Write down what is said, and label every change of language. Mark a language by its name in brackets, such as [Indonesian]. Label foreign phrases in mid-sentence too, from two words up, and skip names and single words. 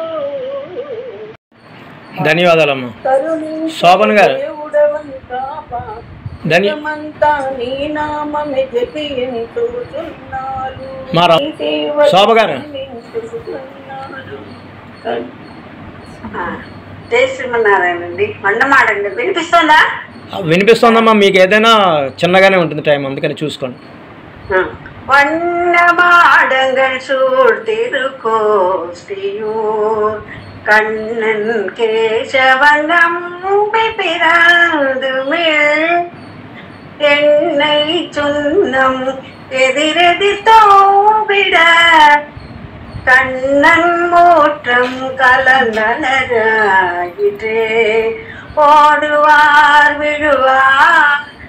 [Telugu] ధన్యవాదాలమ్మా. శోభన్ గారు మా శోభ గారు జై శ్రీమన్నారాయణ అండి. మండమాడండి వినిపిస్తుందా? వినిపిస్తుందమ్మా. మీకు ఏదైనా చిన్నగానే ఉంటుంది టైం, అందుకని చూసుకోండి. [Tamil] வண்ணமாடங்கள் சூழ் திருக்கோஷ்டியூர் கண்ணன் கேசவன் நம்பி பிறந்துமிழ் என்னை சுண்ணம் எதிரெதிர் தோவிட கண்ணன் மூற்றம் கலந்தனராயிற்றே ஓடுவார் விழுவார்